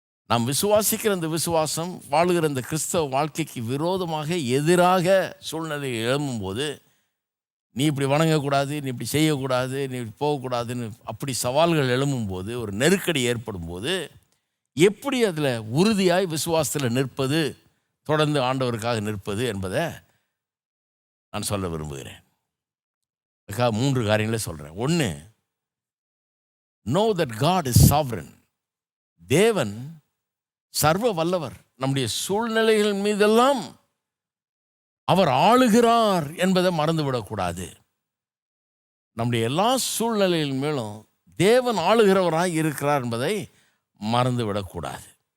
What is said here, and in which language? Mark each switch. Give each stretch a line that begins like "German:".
Tamil: நாம் விசுவாசிக்கிற இந்த விசுவாசம், வாழுகிற இந்த கிறிஸ்தவ வாழ்க்கைக்கு விரோதமாக எதிராக சூழ்நிலை எழும்பும்போது, நீ இப்படி வணங்கக்கூடாது, நீ இப்படி செய்யக்கூடாது, நீ இப்படி போகக்கூடாதுன்னு அப்படி சவால்கள் எழும்பும்போது, ஒரு நெருக்கடி ஏற்படும் போது எப்படி அதில் உறுதியாய் விசுவாசத்தில் நிற்பது, தொடர்ந்து ஆண்டவருக்காக நிற்பது என்பதை நான் சொல்ல விரும்புகிறேன். அதுக்காக 3 காரியங்களே சொல்கிறேன்.
English: 1, know that God is sovereign.
Tamil: தேவன் சர்வ வல்லவர். நம்முடைய சூழ்நிலைகள் மீதெல்லாம் அவர் ஆளுகிறார் என்பதை மறந்துவிடக்கூடாது. நம்முடைய எல்லா சூழ்நிலைகள் மேலும் தேவன் ஆளுகிறவராய் இருக்கிறார் என்பதை மறந்துவிடக்கூடாது.